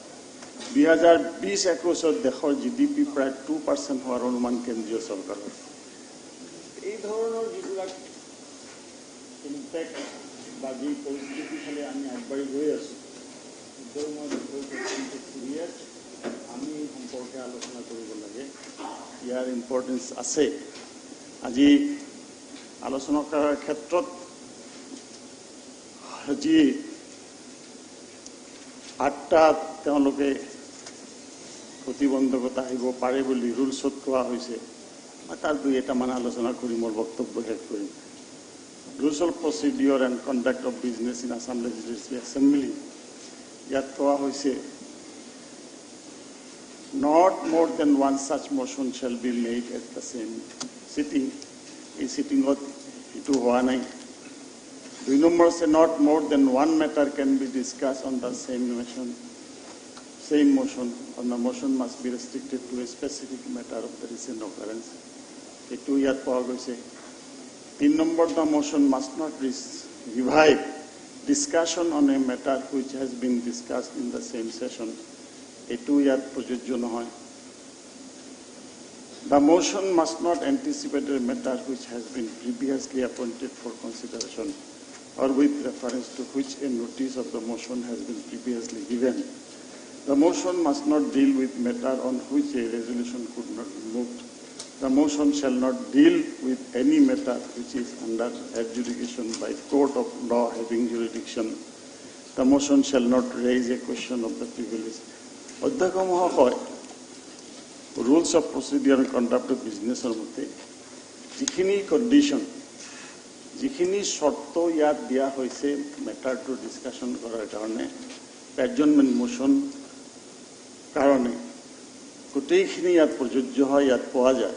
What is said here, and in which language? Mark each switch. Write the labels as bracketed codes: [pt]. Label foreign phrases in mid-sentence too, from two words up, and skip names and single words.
[as] 2020-21 দেশৰ জিডিপি প্ৰায় 2% হোৱাৰ অনুমান কেন্দ্ৰীয় চৰকাৰৰ এই ধৰণৰ যিবিলাক ইম্পেক্ট বা যি পৰিস্থিতি ফালে আমি আগবাঢ়ি গৈ আছোঁ আমি সম্পৰ্কে আলোচনা কৰিব লাগে ইয়াৰ ইম্পৰ্টেঞ্চ আছে আজি আলোচনা কৰাৰ ক্ষেত্ৰত যি 8টা তেওঁলোকে প্ৰতিবন্ধকতা আহিব পাৰে বুলি ৰুলছত কোৱা হৈছে মই তাৰ 2-এটামান আলোচনা কৰি মোৰ বক্তব্য শেষ কৰিম [en] Rules of Procedure and Conduct of Business in Assam Legislative Assembly [as] ইয়াত কোৱা হৈছে [en] not more than one such motion shall be made at the same sitting [as] এই সিটিংত ইটো হোৱা নাই [en] 2 নম্বৰ say not more than one matter can be discussed on the same motion on the motion must be restricted to a specific matter of the recent occurrence [as] এইটো ইয়াত কোৱা গৈছে [en] 3 number, the motion must not revive discussion on a matter which has been discussed in the same session. The motion must not anticipate a matter which has been previously appointed for consideration or with reference to which a notice of the motion has been previously given. The motion must not deal with matter on which a resolution could not be moved. The motion shall not deal with any matter which is under adjudication by court of law having jurisdiction. The motion shall not raise a question of the privilege. [as] অধ্যক্ষ মহোদয়, ৰুলছ অফ প্ৰচিডিউৰ এণ্ড কণ্ডাক্ট অফ বিজনেছৰ মতে যিখিনি কণ্ডিশ্যন, যিখিনি চৰ্ত ইয়াত দিয়া হৈছে মেটাৰটো ডিছকাশ্যন কৰাৰ কাৰণে, [en] adjournment motion [as] কাৰণে গোটেইখিনি ইয়াত প্ৰযোজ্য হয়, ইয়াত পোৱা যায়।